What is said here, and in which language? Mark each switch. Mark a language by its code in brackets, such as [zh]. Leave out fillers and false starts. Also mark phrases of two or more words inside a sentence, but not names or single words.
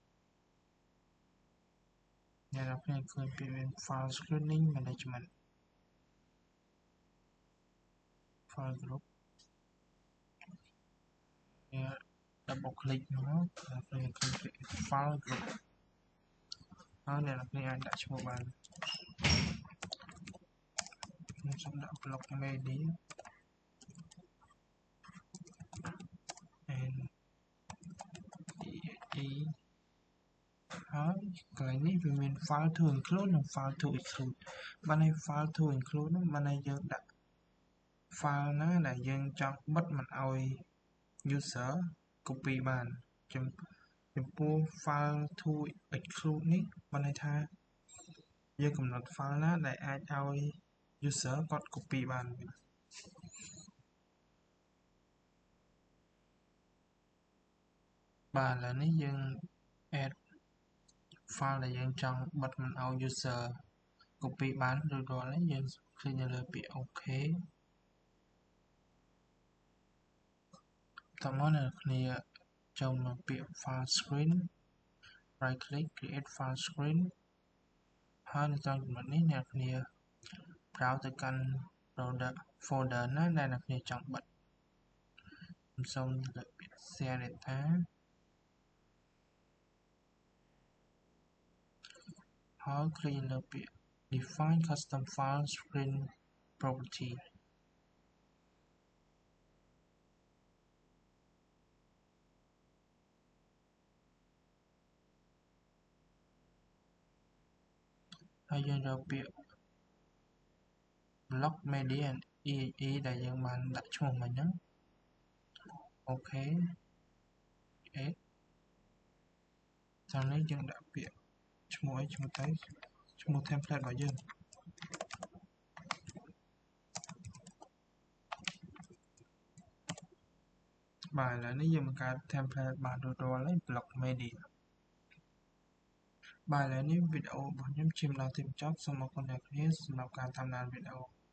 [km] អ្នកនរគ្នាឃើញពាក្យមាន [en] file screening management file group [km] វា [en] double click [km] មកអ្នកនរគ្នាឃើញពាក្យ [en] file group [km] ហើយអ្នកនរគ្នាអាចដាក់ឈ្មោះបានខ្ញុំសូមដាក់ [en] block media and exe [km] ហើយកន្លែងនេះវាមាន [en] file to include [km] និង [en] file to exclude [km] បានន័យ [en] file to include [km] នោះបានន័យយើងដាក់ file ណាដែលយើងចង់បិទមិនឲ្យ [en] user copy [km] បានចំពោះ [en] file to exclude [km] នេះបានន័យថាយើងកំណត់ file ណាដែលអាចឲ្យ user គាត់ copy បាន បាទឥឡូវនេះយើង [en] add file [km] ដែលយើងចង់បិទមិនឲ្យ [en] user copy [km] បានរួចរាល់ហើយយើងคลิกនៅលើពាក្យ OK តោះមកអ្នកគ្នាចូលមកពាក្យ [en] file screen right click create file screen [km] ហើយនៅត្រង់ចំណុចនេះអ្នកគ្នា browse ទៅកាន់ folder ណាដែលអ្នកគ្នាចង់បិទខ្ញុំសូមលើកពាក្យ [en] share data [km] ហើយ click លើពាក្យ [en] define custom file screen property [km] ហើយយើងរកពាក្យ [en] block media and exe [km] ដែលយើងបានដាក់ឈ្មោះមិញហ្នឹងអូខេ តាមនេះយើងដាក់ពាក្យឈ្មោះអីឈ្មោះទៅឈ្មោះ template របស់យើងបាទឥឡូវនេះយើងបង្កើត template បានរួចរាល់ហើយ [en] block media [km] បាទឥឡូវនេះវីដេអូរបស់ខ្ញុំជិះមកដល់ទីបញ្ចប់សូមអរគុណអ្នកគ្នាសម្រាប់ការតាមដានវីដេអូ